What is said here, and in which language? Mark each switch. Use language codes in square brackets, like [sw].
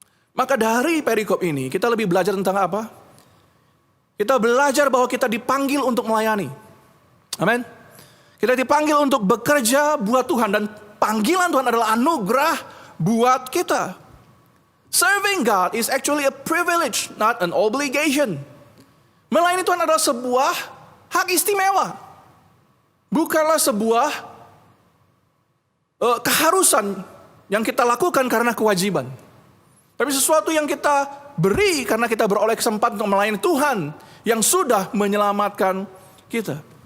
[id] Maka dari perikop ini kita lebih belajar tentang apa? Kita belajar bahwa kita dipanggil untuk melayani. Amin. Kita dipanggil untuk bekerja buat Tuhan, dan panggilan Tuhan adalah anugerah buat kita. [en] Serving God is actually a privilege, not an obligation. [id] Melayani Tuhan adalah sebuah hak istimewa. Bukanlah sebuah keharusan yang kita lakukan karena kewajiban. Tapi sesuatu yang kita beri karena kita beroleh kesempatan untuk melayani Tuhan yang sudah menyelamatkan kita.